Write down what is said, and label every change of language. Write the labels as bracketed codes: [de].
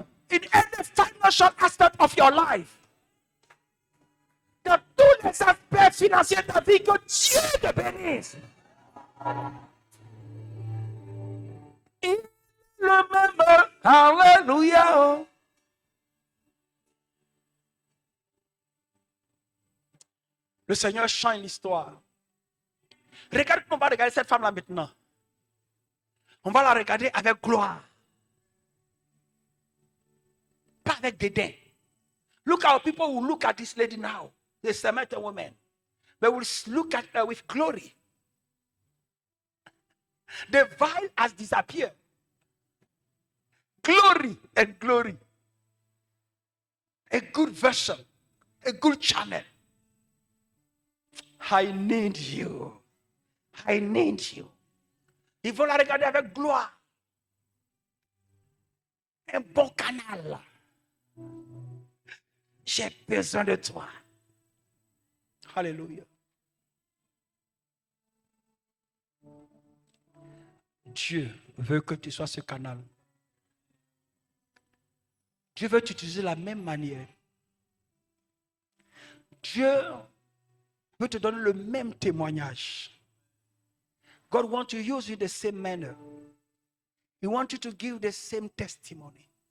[en] In any financial aspect of your life. [fr] Dans tous les aspects financiers de ta vie, que Dieu te bénisse. Il le même. Alléluia. Le Seigneur change l'histoire. Regarde comment on va regarder cette femme-là maintenant. On va la regarder avec gloire. Pas avec dédain. [en] Look how people will look at this lady now. The Samaritan woman. They will look at her with glory. The veil has disappeared. Glory and glory. A good vessel. A good channel. I need you. I need you. [fr] Ils vont la regarder avec gloire. Un bon canal. J'ai besoin de toi. Alléluia. Dieu veut que tu sois ce canal. Dieu veut t'utiliser de la même manière. Dieu veut te donner le même témoignage. [en] God wants to use you the same manner. He wants you to give the same testimony.